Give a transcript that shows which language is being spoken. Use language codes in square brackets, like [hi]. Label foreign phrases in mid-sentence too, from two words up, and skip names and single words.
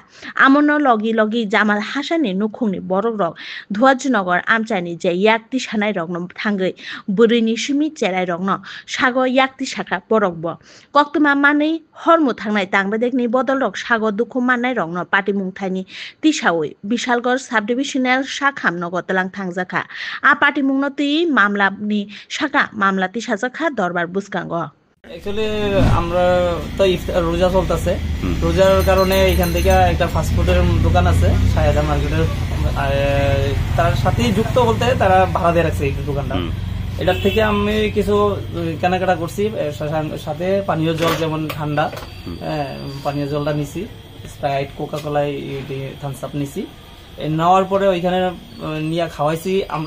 [trp] amono logi logi Jamal Hasan ni nukhungni borok rok Dhuajnagar amchani je yakti sanai rokno thangai burini simi cherai rokno sago yakti sakha borokbo koktuma manei hormu thangnai tangbadekni bodol rok sago dukhu mannai rokno pati mungthaini tisaoi Bishalgarh Subdivisional Shakham Nogotalang Thangjaka a party mungnoti mamla ni shaka mamla tisajaka dorbar buskango [bn] Actually আমরা তো রোজা চলতেছে রোজার কারণে এখান থেকে একটা [en] fast food's [bn] দোকান আছে শাহেদা মার্কেটের তার সাথে যুক্ত বলতে তারা ভাড়া দিয়ে রাখছে এই দোকানটা এটার থেকে আমি কিছু কেনাকাটা করছি সাথে পানীয় জল যেমন ঠান্ডা পানীয় জলটা নিছি স্প্রাইট কোকা-কোলা থামস আপ নিছি নেওয়ার পরে ওইখানে নিয়ে খাওয়াইছি আমরা